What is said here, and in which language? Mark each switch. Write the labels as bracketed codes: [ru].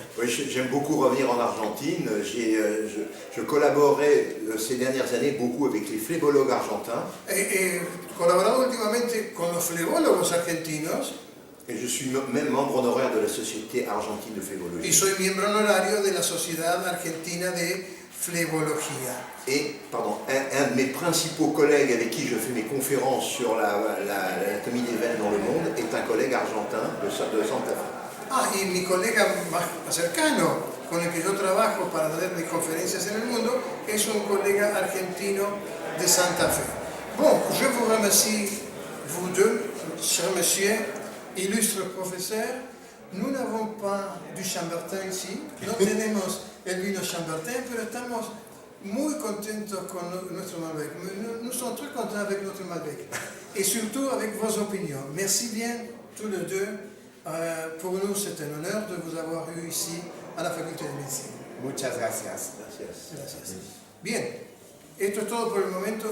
[fr] Oui, j'aime beaucoup revenir en Argentine. Je collaborais ces dernières années beaucoup avec les flébologues argentins. [es] He colaborado últimamente con los flebólogos argentinos [fr] Et je suis même membre honoraire de la Société argentine de [es] y [fr] phlébologie. [es] soy miembro honorario de la Sociedad Argentina de Flebología. [fr] Et, pardon, un de mes principaux collègues avec qui je fais mes conférences sur l'anatomie des veines dans le monde est un collègue argentin de Santa Fe. [es] Ah, y mi colega más cercano con el que yo trabajo para dar mis conferencias en el mundo es un colega argentino de Santa Fe. [fr] Bon, je vous remercie, vous deux, cher monsieur, illustre profesor. Nous n'avons pas du Chambertin ici, [es] no tenemos el vino Chambertin, pero estamos muy contentos con nuestro Malbec. [fr] Nous sommes très contents avec notre Malbec. Et surtout avec vos opinions. Merci bien, tous les deux. Pour nous, c'est un honneur de vous avoir eu ici à la Faculté de Médecine. [es] Muchas gracias. Gracias. Bien, esto es todo por el momento.